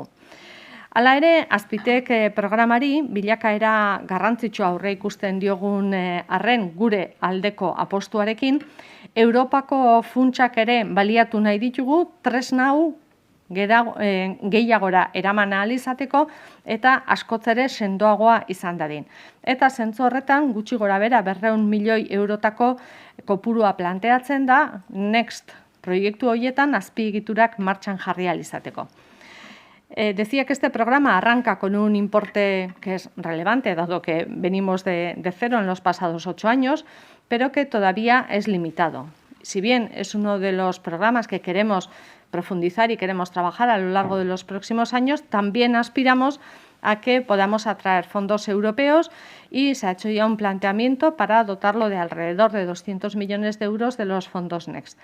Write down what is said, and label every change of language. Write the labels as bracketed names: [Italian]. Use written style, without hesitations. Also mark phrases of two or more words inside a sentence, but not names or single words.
[Basque] Hala ere, Azpitec programari bilakaera garrantzitsua aurre ikusten diogun arren gure aldeko apostuarekin, Europako funtsak ere baliatu nahi ditugu tresna hau gehiagora eraman ahal izateko eta askoz ere sendoagoa izan dadin. Eta zentzu horretan gutxi gorabehera 200 milioi eurotako kopurua planteatzen da Next proiektu horietan azpiegiturak martxan jarri ahal izateko. [Spanish] Decía que este programa arranca con un importe que es relevante, dado que venimos de cero en los pasados 8 años, pero que todavía es limitado. Si bien es uno de los programas que queremos profundizar y queremos trabajar a lo largo de los próximos años, también aspiramos a que podamos atraer fondos europeos y se ha hecho ya un planteamiento para dotarlo de alrededor de 200 millones de euros de los fondos Next.